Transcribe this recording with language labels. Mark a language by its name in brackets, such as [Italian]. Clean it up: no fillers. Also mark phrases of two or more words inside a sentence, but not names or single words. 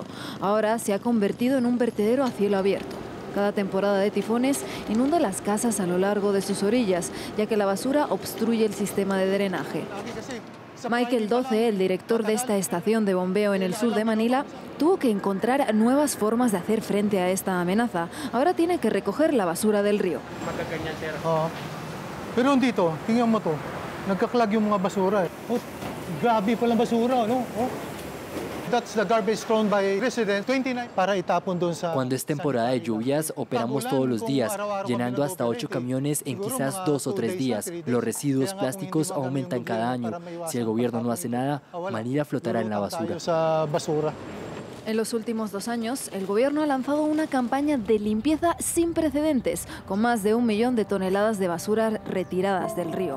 [Spanish] Ahora se ha convertido en un vertedero a cielo abierto. Cada temporada de tifones inunda las casas a lo largo de sus orillas, ya que la basura obstruye el sistema de drenaje. Michael Doce, el director de esta estación de bombeo en el sur de Manila, tuvo que encontrar nuevas formas de hacer frente a esta amenaza. Ahora tiene que recoger la basura del río. [Filipino] Pero dito, tingnan mo to. Nagkaklag yung mga basura. Oh, grabe palang basura, no? [English] Oh. That's the garbage thrown by residents, 29 [Filipino] para itapon doon sa. [Spanish] Cuando es temporada de lluvias, operamos todos los días, llenando hasta 8 camiones en quizás 2 o 3 días. Los residuos plásticos aumentan cada año. Si el gobierno no hace nada, Manila flotará en la basura. En los últimos 2 años, el gobierno ha lanzado una campaña de limpieza sin precedentes, con más de 1 millón de toneladas de basura retiradas del río.